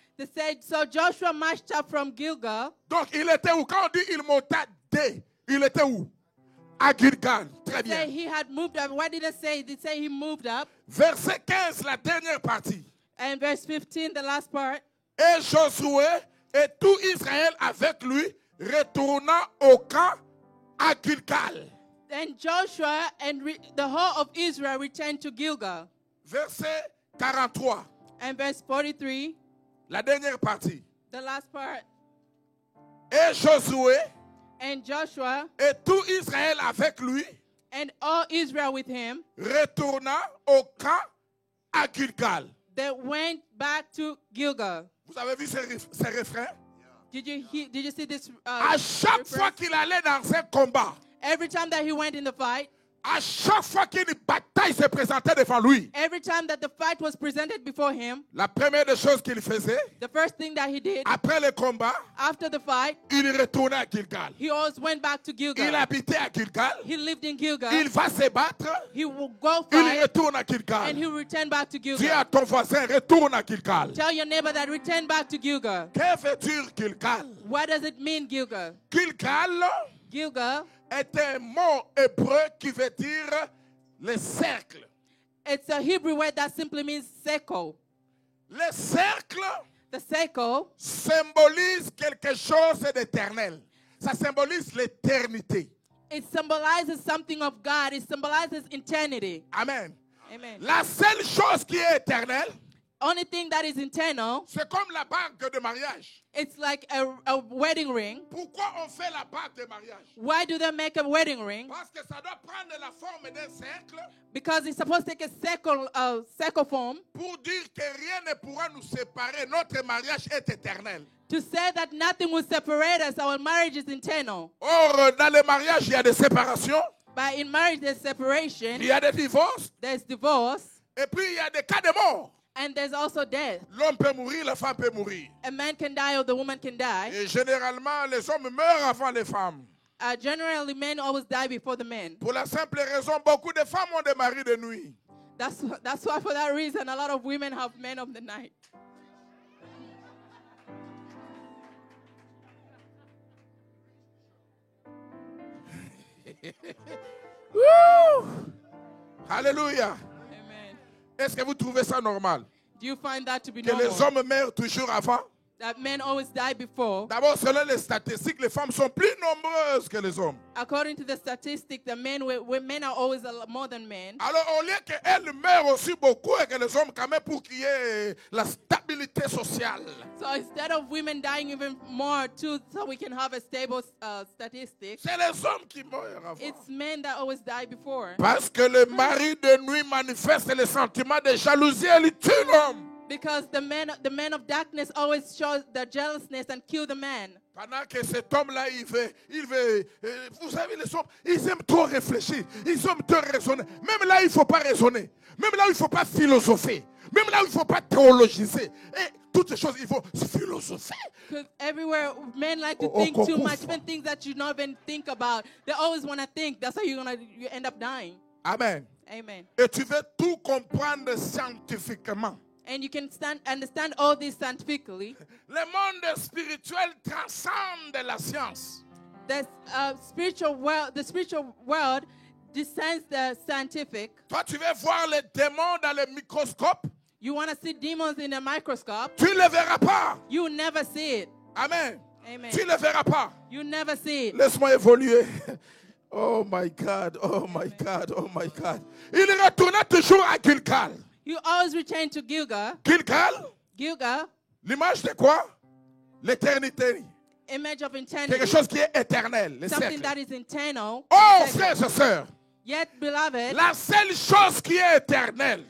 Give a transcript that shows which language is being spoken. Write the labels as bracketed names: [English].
[English] they said, so Joshua marched up from Gilgal. [French] Donc il était où? Quand on dit il monta de, il était où? À Gilgal. Très [English] Say [French] bien. [English] he had moved up. Why did it say? Did it say he moved up? [French] Verset 15, la dernière partie. [English] And verse 15, the last part. [French] Et Josué et tout Israël avec lui retourna au camp à Gilgal. [English] Then Joshua and the whole of Israel returned to Gilgal. [French] Verset 43, [English] And verse 43, [French] la dernière partie. [English] the last part. [French] Et Josué [English] And Joshua [French] et tout Israël avec lui [English] and all Israel with him, [French] retourna au camp à Gilgal. [English] they went back to Gilgal. [French] Vous avez vu ces refrains? [English] Did you see this? [French] À chaque fois qu'il allait dans un combat, [English] Every time that he went in the fight, [French] à chaque fois qu'une bataille se présentait devant lui, [English] every time that the fight was presented before him, [French] la première des choses qu'il faisait, [English] the first thing that he did [French] après le combat, [English] after the fight, [French] il retournait à Gilgal. [English] he always went back to [French] Il [English] Gilgal. [French] habitait à Gilgal. [English] He lived in Gilgal. [French] Il va se battre. [English] He will go [French] Il [English] fight [French] retourne à [English] and [French] Gilgal. [English] he will return back to [French] Dis à [English] Gilgal. [French] ton voisin, retourne à Gilgal. [English] Tell your neighbor that return back to Gilgal. [French] Que veut dire Gilgal? [English] What does it mean, Gilgal? [French] Gilgal [English] Gilgal, [French] est un mot hébreu qui veut dire le cercle. [English] it's a Hebrew word that simply means circle. [French] Le cercle [English] The circle [French] symbolise quelque chose d'éternel. Ça symbolise l'éternité. [English] it symbolizes something of God. It symbolizes eternity. Amen. Amen. [French] La seule chose qui est éternelle, [English] only thing that is internal, [French] c'est comme la bague de mariage. [English] it's like a wedding ring. [French] Pourquoi on fait la bague de mariage? [English] Why do they make a wedding ring? [French] Parce que ça doit prendre la forme d'un cercle [English] Because it's supposed to take a circle form [French] pour dire que rien ne pourra nous séparer. Notre mariage est éternel. [English] to say that nothing will separate us. Our marriage is internal. [French] Or, dans le mariage, il y a des séparations, [English] But in marriage, there's separation, [French] il y a des divorces, [English] there's divorce, [French] et puis il y a des cas de mort. [English] and there's also death. [French] L'homme peut mourir, la femme peut mourir. [English] A man can die or the woman can die. [French] Et généralement, les hommes meurent avant les femmes. [English] Generally, men always die before the men. [French] Pour la simple raison, beaucoup de femmes ont des maris de nuit. [English] That's why, for that reason, a lot of women have men of the night. [French] Woo! Alléluia. [English] Amen. [French] Est-ce que vous trouvez ça normal? [English] Do you find that to be [French] Que les [English] normal? [French] hommes meurent toujours avant? [English] That men always die before? [French] D'abord, selon les statistiques, les femmes sont plus nombreuses que les hommes. [English] According to the statistic, the men are always a lot more than men. [French] Alors, au lieu qu'elles meurent aussi beaucoup et que les hommes, quand même, pour qu'il y ait la stabilité sociale. [English] So instead of women dying even more too, so we can have a stable statistic, [French] C'est les hommes qui meurent avant. [English] it's men that always die before. [French] Parce que le mari de nuit manifeste les sentiments de jalousie et il tue l'homme. [English] Because the men of darkness always show their jealousness and kill the man. [French] Pendant que cet homme-là, il veut, vous savez, les hommes, ils aiment trop réfléchir, ils aiment trop raisonner. Même là, il ne faut pas raisonner. Même là, il ne faut pas philosopher. Même là, il ne faut pas théologiser. Et toutes ces choses, il faut philosopher. [English] Because everywhere men like to think too much, even things that you not even think about. They always want to think. That's how you end up dying. Amen. Amen. [French] Et tu veux tout comprendre scientifiquement. [English] And you can understand all this scientifically. [French] Le monde spirituel transcende la science. [English] The spiritual world descends the scientific. [French] Toi, tu veux voir les démons dans le microscope? [English] You want to see demons in a microscope? [French] Tu ne les verras pas. [English] You will never see it. Amen. Amen. [French] Tu ne les verras pas. [English] You never see it. [French] Laisse-moi évoluer. [English] Oh my God, oh my God, oh my God. [French] Il retournait toujours à Gilgal. [English] You always return to Gilgal. [French] Gilgal, [English] Gilgal, [French] l'image de quoi? L'éternité. [English] image of eternity. [French] Quelque chose qui est éternel. Le [English] Something [French] siècle. [English] that is eternal. [French] Oh, frères et sœurs, [English] Yet, beloved, [French] la seule chose qui est éternelle,